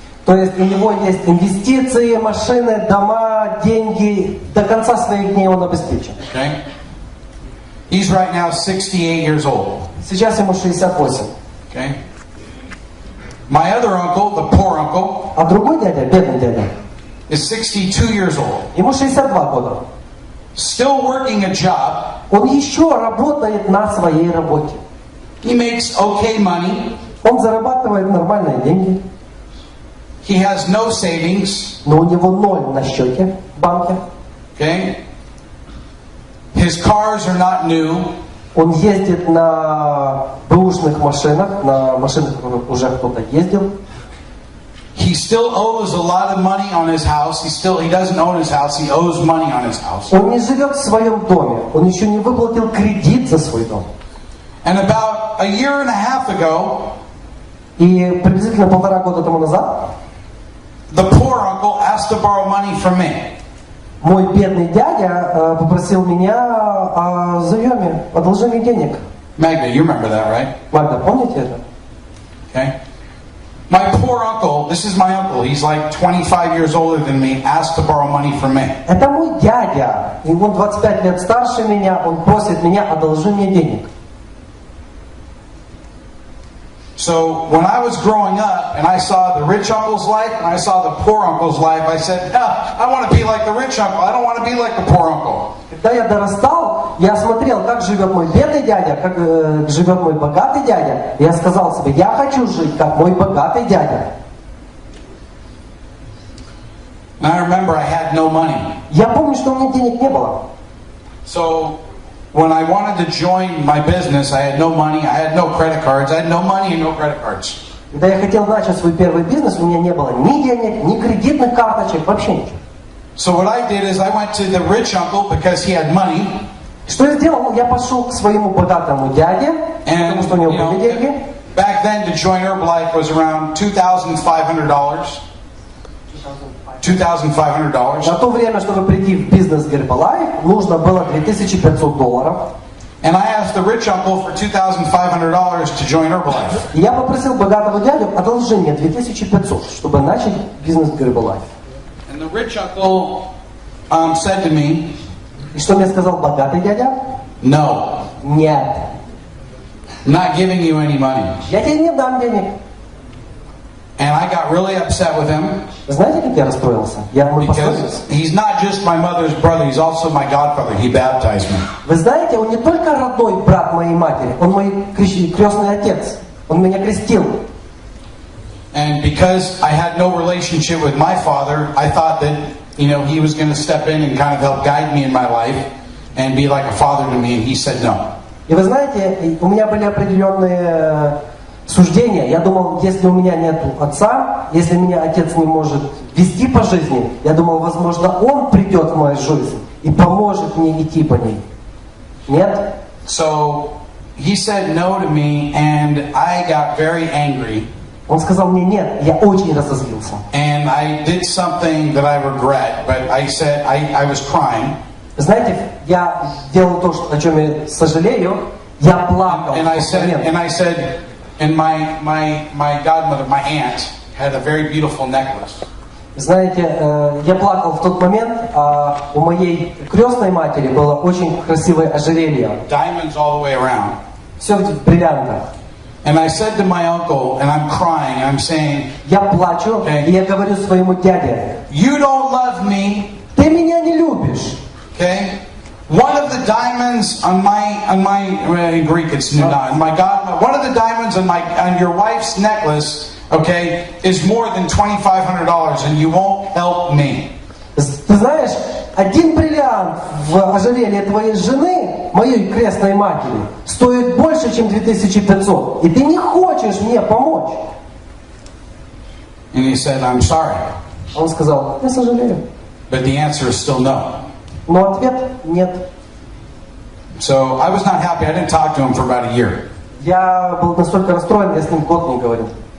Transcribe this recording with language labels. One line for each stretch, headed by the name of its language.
Russian: То есть у него есть инвестиции, машины, дома, деньги. До конца своих дней он обеспечен.
English: Okay, he's right now 68 years old.
Russian: Сейчас ему 68.
English: Okay, my other uncle, the poor uncle,
Russian: А другой дядя, бедный дядя,
English: is 62 years old.
Russian: ему 62 года.
English: Still working a job.
Russian: Он еще работает на своей работе.
English: He makes okay money.
Russian: Он зарабатывает нормальные деньги.
English: He has no savings.
Russian: Но у него 0 на счете в банке.
English: Okay. His cars are not new.
Russian: Он ездит на бэушных машинах, на машинах, в которых уже кто-то ездил.
English: He still owes a lot of money on his house. He doesn't own his house. He owes money on his house.
Russian: Он не живет в своем доме. Он еще не выплатил кредит за свой дом.
English: And about a year and a half ago,
Russian: И приблизительно 1,5 года тому назад
English: the poor uncle asked to borrow money from me.
Russian: мой бедный дядя попросил меня о заеме, одолжении денег.
English: Magda, you remember that, right?
Russian: Магда, помните это?
English: Okay. My poor uncle, this is my uncle, he's like 25 years older than me, asked to borrow money from me.
Russian: Это мой дядя, и он 25 лет старше меня, он просит меня одолжение денег.
English: So when I was growing up and I saw the rich uncle's life and I saw the poor uncle's life, I said, I want to be like the rich uncle. I don't want to be like the poor uncle.
Russian: Когда я дорастал, я смотрел, как живет мой бедный дядя, как живет мой богатый дядя. И я сказал себе, я хочу жить, как мой богатый дядя.
English: And I remember I had no money.
Russian: Я помню, что у меня денег не было.
English: So when I wanted to join my business, I had no money, I had no credit cards, I had no money and no credit cards.
Russian: Когда я хотел начать свой первый бизнес, у меня не было ни денег, ни кредитных карточек, вообще ничего.
English: So what I did is I went to the rich uncle because he had money.
Russian: Что я сделал? Я пошел к своему богатому дяде, потому что у него были деньги.
English: Back then to join Herbalife was around $2,500. $2,500.
Russian: На то время, чтобы прийти в бизнес Herbalife, нужно было $2500.
English: And I asked the rich uncle for $2,500 to join Herbalife.
Russian: И я попросил богатого дядю одолжение 2500, чтобы начать бизнес Herbalife.
English: And the rich uncle said to me,
Russian: И что мне сказал богатый дядя?
English: no,
Russian: Нет.
English: I'm not giving you any money.
Russian: Я тебе не дам денег.
English: And I got really upset with him.
Russian: Знаете, как я расстроился? Мы поссорились.
English: Because he's not just my mother's brother, he's also my godfather. He baptized me.
Russian: Вы знаете, он не только родной брат моей матери, он мой крестный отец. Он меня крестил.
English: And because I had no relationship with my father, I thought that, he was going to step in and kind of help guide me in my life and be like a father to me, and he said no.
Russian: И вы знаете, у меня были определенные суждения. Я думал, если у меня нет отца, если меня отец не может вести по жизни, я думал, возможно, он придет в мою жизнь и поможет мне идти по ней. Нет?
English: So he said no to me, and I got very angry.
Russian: Он сказал мне нет, я очень разозлился.
English: And I did something that I regret, but I said I was crying.
Russian: Знаете, я делал то, о чем я сожалею. Я плакал.
English: And I said, and my godmother, my aunt, had a very beautiful necklace.
Russian: Знаете, я плакал в тот момент, а у моей крестной матери было очень красивое ожерелье.
English: Diamonds all the way around.
Russian: Все в бриллиантах.
English: And I said to my uncle, and I'm crying, I'm saying,
Russian: Я плачу, и я говорю своему дяде,
English: you don't love me.
Russian: ты меня не любишь.
English: Okay? One of the diamonds on my in Greek it's not, my God, one of the diamonds on your wife's necklace, okay, is more than $2,500, and you won't help me.
Russian: Ты знаешь, один бриллиант в ожерелье твоей жены, моей крестной матери, стоит больше, чем 2500, и ты не хочешь мне помочь.
English: And he said, I'm sorry.
Russian: Он сказал, я сожалею.
English: But the answer is still no.
Russian: Но ответ нет.
English: So I was not happy. I didn't talk to him for about a year.
Russian: Я был настолько расстроен, я с ним год не говорил.